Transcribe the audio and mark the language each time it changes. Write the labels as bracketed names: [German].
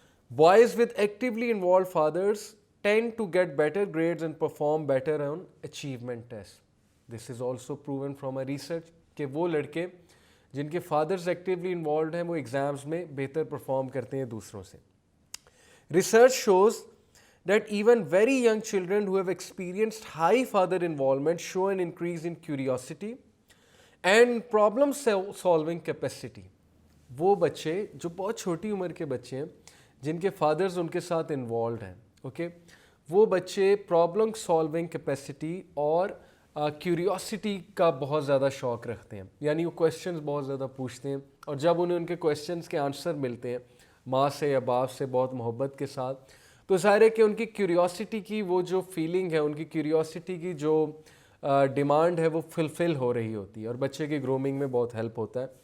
[English] Boys with actually involved fathers tend to get better grades and perform better on achievement test. This is also proven from a research [Urdu] کہ وہ لڑکے جن کے fathers actually involved ہیں وہ exams میں بہتر پرفارم کرتے ہیں دوسروں سے. [English] Research shows that even very young children who have experienced high father involvement show an increase in curiosity and problem solving capacity. [Urdu] وہ بچے جو بہت چھوٹی عمر کے بچے ہیں جن کے فادرز ان کے ساتھ انوالوڈ ہیں, اوکے, وہ بچے پرابلم سالونگ کیپیسٹی اور کیوریوسٹی کا بہت زیادہ شوق رکھتے ہیں، یعنی وہ کویشچنز بہت زیادہ پوچھتے ہیں، اور جب انہیں ان کے کویشچنز کے آنسر ملتے ہیں ماں سے یا باپ سے بہت محبت کے ساتھ، تو ظاہر ہے کہ ان کی کیوریوسٹی کی وہ جو فیلنگ ہے، ان کی کیوریوسٹی کی جو ڈیمانڈ ہے وہ فلفل ہو رہی ہوتی ہے، اور بچے کی گرومنگ میں بہت ہیلپ ہوتا ہے.